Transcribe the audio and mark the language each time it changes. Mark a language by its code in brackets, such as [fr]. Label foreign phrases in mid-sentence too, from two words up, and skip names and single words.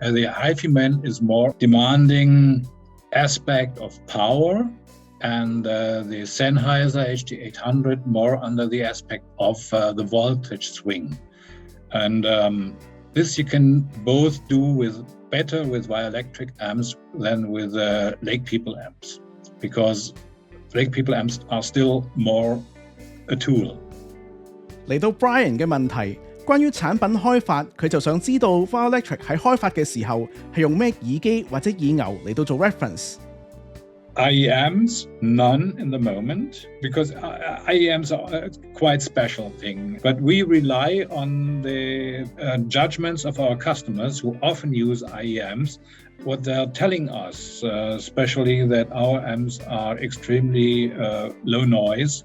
[en] The HiFiMan is more demanding aspect of power, and the Sennheiser HD800 more under the aspect of the voltage swing. And this you can both do better with Violectric amps than with Lake People amps, because Lake People amps are still more a tool. [yue] 嚟到 Brian 嘅問題，關於產品開發，佢就想知道 Violectric 喺開發嘅時候係用咩耳機或者耳牛嚟到做 reference。 [en] IEMs, none in the moment, because IEMs are a quite special thing. But we rely on the judgments of our customers who often use IEMs, what they're telling us, especially that our amps are extremely low noise.